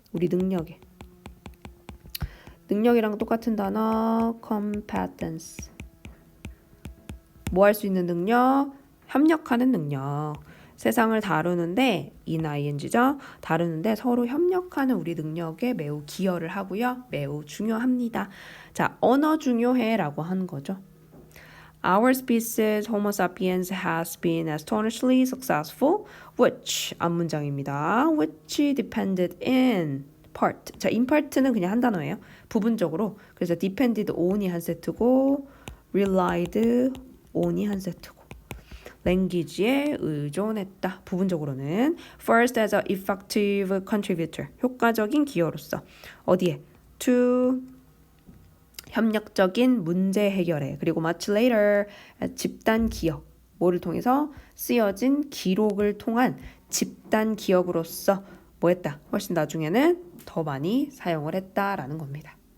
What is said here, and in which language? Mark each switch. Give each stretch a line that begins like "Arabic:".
Korean: 우리 능력이랑 똑같은 단어 competence 뭐 할 수 있는 능력? 협력하는 능력. 세상을 다루는데 ing죠. 다루는데 서로 협력하는 우리 능력에 매우 기여를 하고요. 매우 중요합니다. 자, 언어 중요해라고 하는 거죠.
English: Our species Homo sapiens has been astonishingly successful, which
Korean: 앞문장입니다.
English: which depended in part.
Korean: 자,
English: in part는
Korean: 그냥 한 단어예요. 부분적으로. 그래서 depended on이 한 세트고 relied on이 한 세트고.
English: language에
Korean: 의존했다. 부분적으로는
English: first as a effective contributor.
Korean: 효과적인 기여로서. 어디에?
English: to
Korean: 협력적인 문제 해결에. 그리고
English: much later
Korean: 집단 기억. 뭐를 통해서? 쓰여진 기록을 통한 집단 기억으로서 뭐 했다? 훨씬 나중에는 더 많이 사용을 했다라는 겁니다.